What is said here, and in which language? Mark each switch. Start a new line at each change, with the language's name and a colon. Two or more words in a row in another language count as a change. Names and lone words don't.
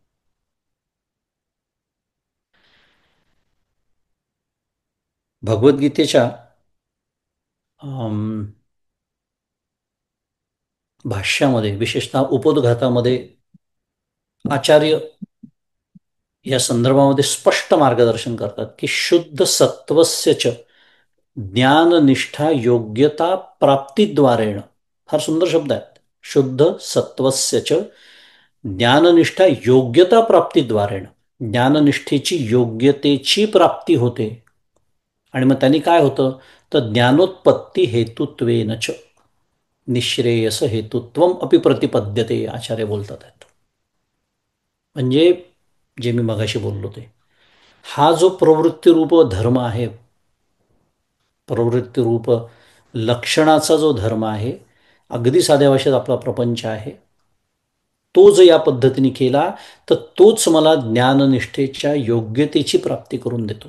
Marathi: भगवद्गीतेच्या भाष्यामध्ये, विशेषतः उपोद्घातामध्ये आचार्य या संदर्भामध्ये स्पष्ट मार्गदर्शन करतात की
Sanskrit: शुद्ध सत्वस्य च ज्ञाननिष्ठा योग्यता प्राप्तीद्वारेण.
Marathi: फार सुंदर शब्द आहेत.
Sanskrit: शुद्ध सत्वस्य च ज्ञाननिष्ठा योग्यता प्राप्तीद्वारेण.
Marathi: ज्ञाननिष्ठेची योग्यतेची प्राप्ती होते. आणि मग त्यांनी काय होतं तर
Sanskrit: ज्ञानोत्पत्ती हेतुत्वेन च निश्रेयस हेतुत्वम अपि प्रतिपद्यते,
Marathi: आचार्य बोलतात आहेत. म्हणजे जे मी मगाशी बोललो ते, हा जो प्रवृत्तीरूप धर्म आहे, प्रवृत्तीरूप लक्षणाचा जो धर्म आहे, अगदी साध्या भाषेत आपला प्रपंच आहे, तो जर या पद्धतीने केला तर तोच मला ज्ञाननिष्ठेच्या योग्यतेची प्राप्ती करून देतो.